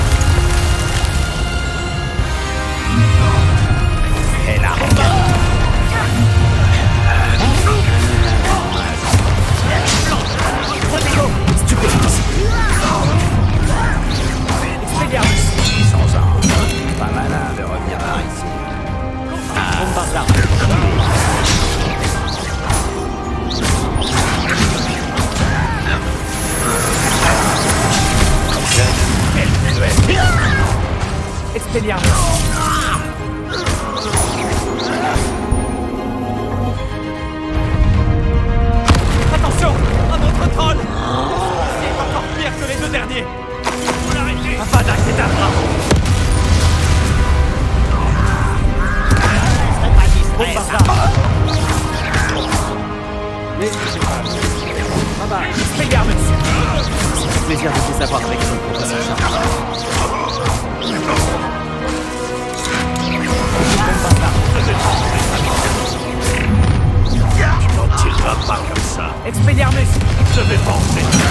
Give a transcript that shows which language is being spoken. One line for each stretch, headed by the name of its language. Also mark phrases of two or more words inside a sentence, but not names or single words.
French: Elle a Sans un, pas malin de revenir par ici. Bombarda. Expelliarmus. Attention, un autre troll. C'est encore pire que les deux derniers. Faut l'arrêter. Avada Kedavra. Bombarda. Expelliarmus. C'est un plaisir de vous avoir avec vous, professeur Charles. Tu n'en tireras pas comme ça. Expelliarmus. Je vais penser.